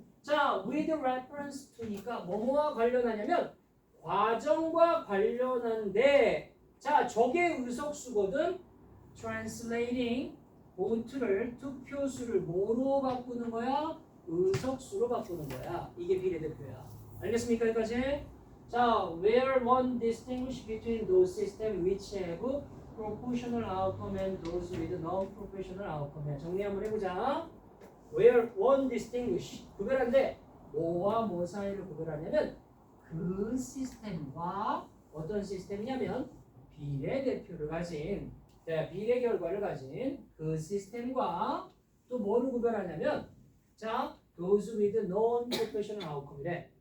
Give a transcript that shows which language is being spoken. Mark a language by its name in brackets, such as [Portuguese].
[Korean] 자, [English] with reference to [Korean] 니까 뭐뭐와 관련하냐면 과정과 관련한데 자, 저게 의석수거든. translating 보트를 투표수를 뭐로 바꾸는 거야? 의석수로 바꾸는 거야. 이게 비례대표야. 알겠습니까 여기까지? [English] 자, where one distinguish between those systems which have proportional outcome and those with non-proportional outcome. [Korean] 정리 한번 해보자. [English] Where one distinguish [Korean] 구별한데 뭐와 뭐 사이를 구별하냐면 그 시스템과 어떤 시스템이냐면 비례대표를 가진 비례 결과를 가진 그 시스템과 또 뭐를 구별하냐면 자, [English] those with non-proportional outcome [Korean] 이래.